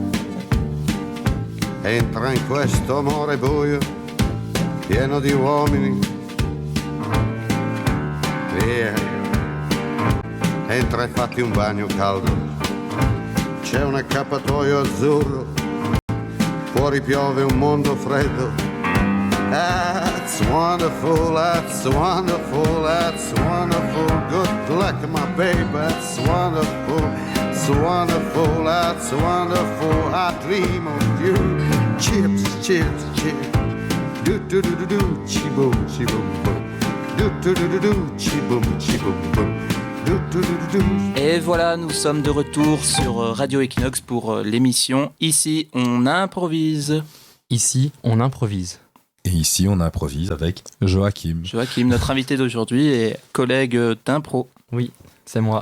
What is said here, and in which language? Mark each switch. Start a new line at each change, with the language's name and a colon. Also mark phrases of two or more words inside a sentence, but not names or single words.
Italian: Entra in questo amore buio, pieno di uomini. Via, entra e fatti un bagno caldo. C'è un accappatoio azzurro, fuori piove un mondo freddo.
English: That's wonderful, that's wonderful, that's wonderful. Good luck, my baby, that's wonderful. It's wonderful, that's wonderful. I dream of you. Chips, chips, chips. Do do do do do, chi boom, chi boom boom. Do do do do do, chi boom, chi boom boom. Do do do do do.
French: Et voilà, nous sommes de retour sur Radio Equinox pour l'émission Ici on improvise. Ici on improvise. Et ici on improvise avec Joachim. Joachim, notre invité d'aujourd'hui et collègue d'impro. Oui, c'est moi.